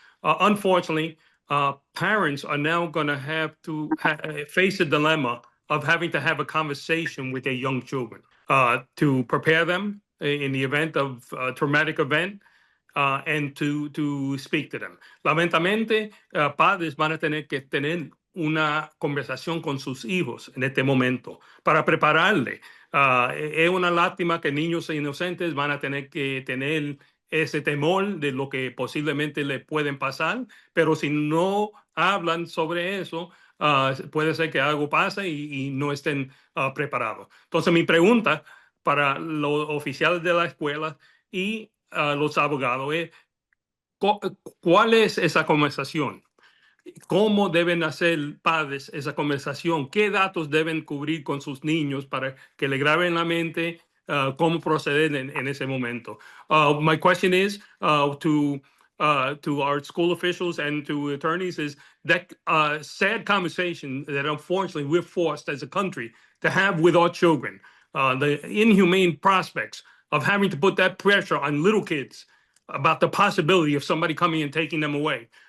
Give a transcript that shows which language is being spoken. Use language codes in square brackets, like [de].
[en] Unfortunately, parents are now going to have to face a dilemma of having to have a conversation with their young children to prepare them in the event of a traumatic event and to speak to them. [es] Lamentablemente, padres van a tener que tener una conversación con sus hijos en este momento para prepararle. Es una lástima que niños inocentes van a tener que tener ese temor de lo que posiblemente le pueden pasar, pero si no hablan sobre eso, puede ser que algo pase y no estén preparados. Entonces, mi pregunta para los oficiales de la escuela y los abogados es, ¿cuál es esa conversación? ¿Cómo deben hacer padres esa conversación? ¿Qué datos deben cubrir con sus niños para que le graben la mente cómo proceder en ese momento? [en] My question is to our school officials and to attorneys is that sad conversation that unfortunately we're forced as a country to have with our children, the inhumane prospects of having to put that pressure on little kids about the possibility of somebody coming and taking them away.